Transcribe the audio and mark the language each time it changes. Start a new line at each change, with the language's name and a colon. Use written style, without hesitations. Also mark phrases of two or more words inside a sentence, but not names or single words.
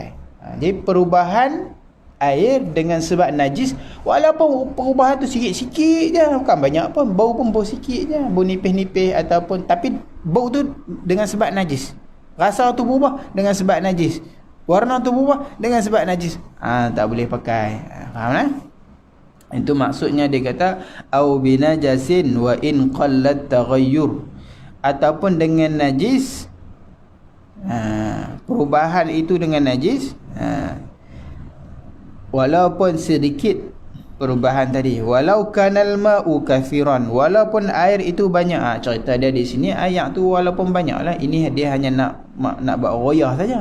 Malay: Jadi perubahan air dengan sebab najis, walaupun perubahan tu sikit-sikit je, bukan banyak pun, bau pun bau sikit je, bau nipis-nipis ataupun, tapi bau tu dengan sebab najis, rasa tu berubah dengan sebab najis, warna tu berubah dengan sebab najis, tak boleh pakai. Faham Itu maksudnya dia kata
Arabic: أو بنجس وإن قلت التغير,
Malay: ataupun dengan najis, perubahan itu dengan najis, walaupun sedikit perubahan tadi.
Arabic: ولو كان الماء كثيرا,
Malay: walaupun air itu banyak. Cerita dia di sini ayat tu walaupun banyak lah, ini dia hanya nak buat royah saja.